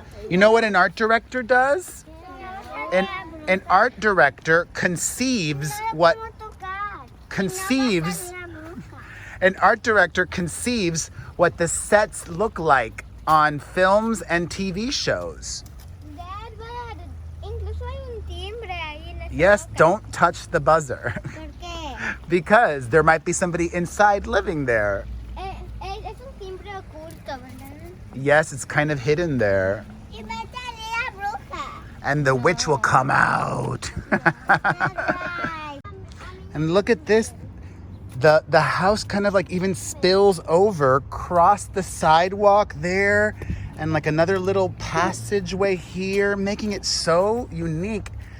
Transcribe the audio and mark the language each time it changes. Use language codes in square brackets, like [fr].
[en] You know what an art director does? An art director conceives what the sets look like on films and TV shows. [es] Dad, incluso hay un timbre ahí en esta [en] Yes, [es] boca. [en] don't touch the buzzer. [es] ¿Por qué? [en] Because there might be somebody inside living there. [es] Es un timbre oculto, ¿verdad? [en] Yes, it's kind of hidden there. [es] Y va a salir la bruja. [en] And the witch will come out. Bye. And look at this. The house kind of like even spills over, across the sidewalk there, and like another little passageway here, making it so unique.